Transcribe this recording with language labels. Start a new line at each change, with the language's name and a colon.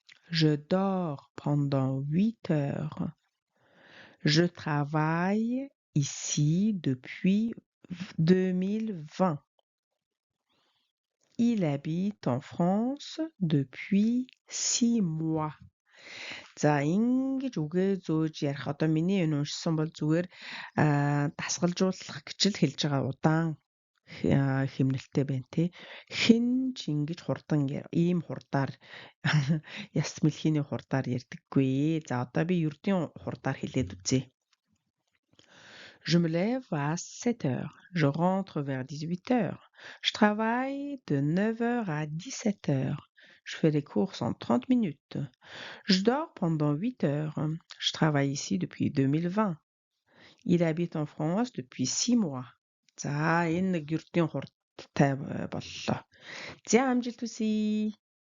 French: Je dors pendant 8 heures. Je travaille ici depuis 2020. Il habite en France depuis 6 mois.
Mongolian: За ингэж үгээ зөөж ярих одоо миний энэ уншсан бол зүгээр дасгалжуулах гэж л хэлж байгаа удаан хэмнэлттэй байна тий. Хэн ч ингэж хурдан ийм хурдаар яс мэлхийний хурдаар ярьдаггүй. За одоо би ердийн хурдаар хэлээд үзье.
French: Je me lève à 7 heures. Je rentre vers 18 heures. Je travaille de 9 heures à 17 heures. Je fais les courses en 30 minutes. Je dors pendant 8 heures. Je travaille ici depuis 2020. Il habite en France depuis 6 mois.
Mongolian: За энэ нэг ердийн хурдтай боллоо. За амжилт хүсье.